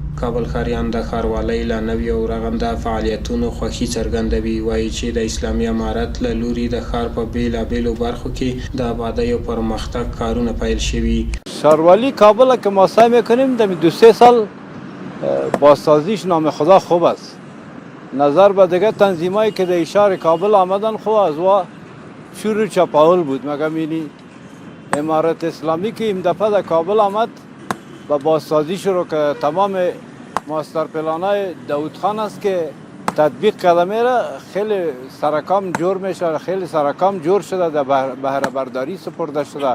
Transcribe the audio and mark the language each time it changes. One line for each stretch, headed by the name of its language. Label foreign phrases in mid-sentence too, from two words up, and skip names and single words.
Pashto: کابل ښاریان د ښاروالۍ له نویو او رغنده فعالیتونو خوښي څرګندوي. وایي چې د اسلامي امارت له لوري د ښار په بېلابېلو برخو کې د آبادۍ او پرمختګ کارونه پیل شوي.
Persian: شهروالی کابل که ما سعی میکنیم در 2-3 سال بازسازیش نام خدا خوب است. نظر به دیگه تنظیمایی که در شهر کابل آمدن خوب از و شروع چپاول بود. مگم اینی امارت اسلامی که این دفعه در کابل آمد و بازسازیش رو که تمام
English: master plans
Persian: داود خان است که تطبیق کرده میره، خیلی سرکام جور میشه، خیلی سرکام جور شده، در بهره برداری سپرده شده.